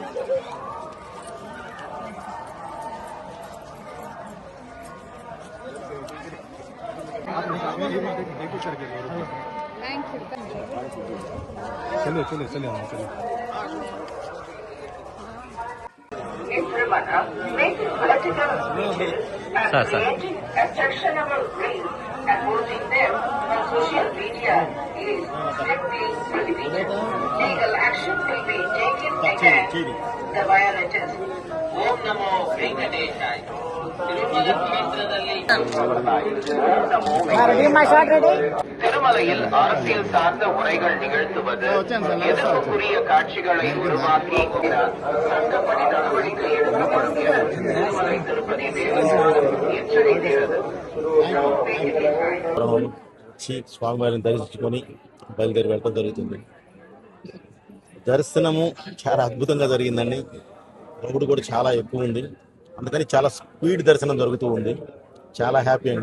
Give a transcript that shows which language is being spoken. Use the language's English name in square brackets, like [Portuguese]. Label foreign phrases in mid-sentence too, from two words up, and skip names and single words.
[Hindi] चलो चलो चलो चलो [English] sir, sir. Objectionable reels and posting them on social media is strictly prohibited. Legal action will be taken against the violators. [Sanskrit] Om Namo Venkateshaya. [Tamil] திருமல க்ஷேத்திரದಲ್ಲಿ திருமலையில் அரசியல் சார்ந்த உரைகள் நிகழ்த்துவது எதிர்ப்புக்குரிய காட்சிகளை உருவாக்கி சட்டப்படி நடவடிக்கை எடுக்கப்படும் என திருமலை திருப்பதி தேவஸ்தானம் எச்சரிக்கிறது. [Telugu] స్వామివారిని దర్శించుకొని బయలుదేరి వెళ్ళడం జరుగుతుంది. దర్శనము చాలా అద్భుతంగా జరిగిందండి. క్రౌడ్ కూడా చాలా ఎక్కువ ఉంది, అందుకని చాలా స్పీడ్ దర్శనం జరుగుతూ ఉంది. చాలా హ్యాపీ అండి.